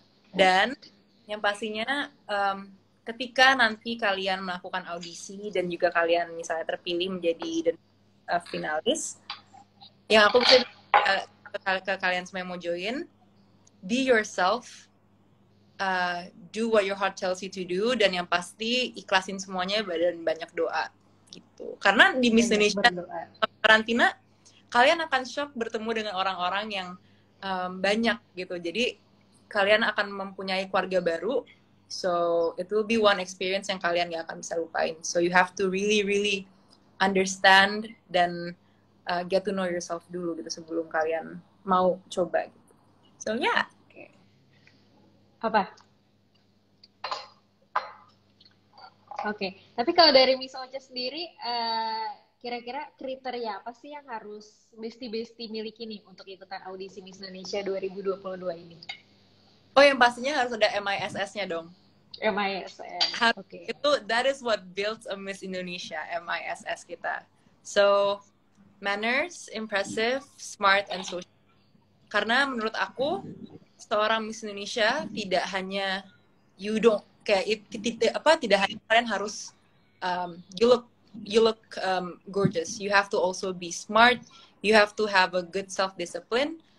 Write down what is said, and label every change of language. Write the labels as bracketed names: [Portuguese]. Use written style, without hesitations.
[Indonesian] Dan yang pastinya ketika nanti kalian melakukan audisi dan juga kalian misalnya terpilih menjadi finalis, yang aku bisa ke kalian semua yang mau join, [English] be yourself, do what your heart tells you to do, [Indonesian] dan yang pasti ikhlasin semuanya dan banyak doa gitu. Karena di Miss Indonesia karantina kalian akan shock bertemu dengan orang-orang yang banyak gitu. Jadi kalian akan mempunyai keluarga baru. [English] So it will be one experience [Indonesian] yang kalian gak akan bisa lupain. [English] So you have to really really understand dan get to know yourself [Indonesian] dulu gitu sebelum kalian mau coba gitu. [English] So yeah. [Indonesian] Apa? Oke, tapi kalau dari Miss Oces sendiri, kira-kira kriteria apa sih yang harus Besti-Besti miliki nih untuk ikutan audisi Miss Indonesia 2022 ini? Oh, yang pastinya harus ada MISS-nya dong. MISS, oke. [English] Itu, that is what builds a Miss Indonesia, MISS kita. So, manners, impressive, smart, and social. [Indonesian] Karena menurut aku, seorang Miss Indonesia tidak hanya tidak hanya kalian harus [English] you look gorgeous. You have to also be smart. You have to have a good self-discipline.